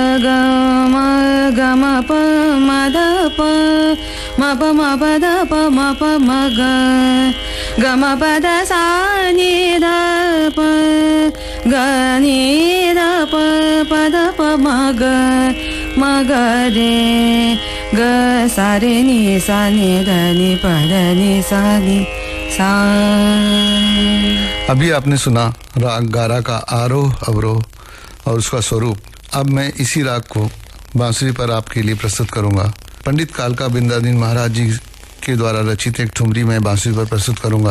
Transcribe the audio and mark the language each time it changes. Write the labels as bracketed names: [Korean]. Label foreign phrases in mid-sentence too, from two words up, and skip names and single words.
[Hindi] म प म द प म प द प म प म ग, ग म प द सा नि ध प, ग नि ध प प द प म ग रे, ग सा रे नि सा नि ध नि प द नि सा नि सा। अभी आपने सुना राग गारा का आरोह अवरोह और उसका स्वरूप। अब मैं इसी राग को बांसुरी पर आपके लिए प्रस्तुत करूंगा। पंडित कालका बिंदादीन महाराज जी के द्वारा रचित एक ठुमरी मैं बांसुरी पर प्रस्तुत करूंगा।